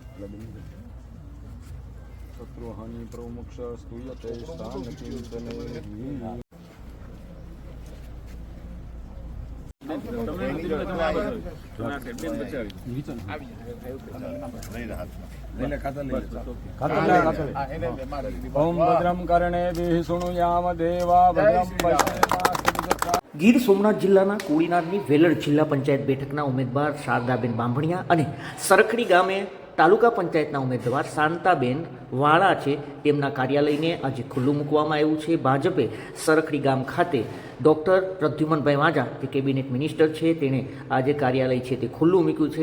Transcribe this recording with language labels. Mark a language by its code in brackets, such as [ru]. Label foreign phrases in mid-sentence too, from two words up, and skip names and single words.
[sa] शत्रुहानि प्रमुक्ष स्तूयते स्थानकीर्तने ओम भद्रम कर्णेभिः शृणुयाम देवा भद्रम [gu] ગીર સોમનાથ જિલ્લાના કોડીનારની વેલણ જિલ્લા પંચાયત બેઠકના ઉમેદવાર શારદાબેન બાંભણિયા અને સરખડી ગામે તાલુકા પંચાયતના ઉમેદવાર શાંતાબેન વાળા છે તેમના કાર્યાલયને આજે ખુલ્લું મૂકવામાં આવ્યું છે. ભાજપે સરખડી ગામ ખાતે ડૉક્ટર પ્રદ્યુમનભાઈ વાજા જે કેબિનેટ મિનિસ્ટર છે તેણે આજે કાર્યાલય છે તે ખુલ્લું મૂક્યું છે.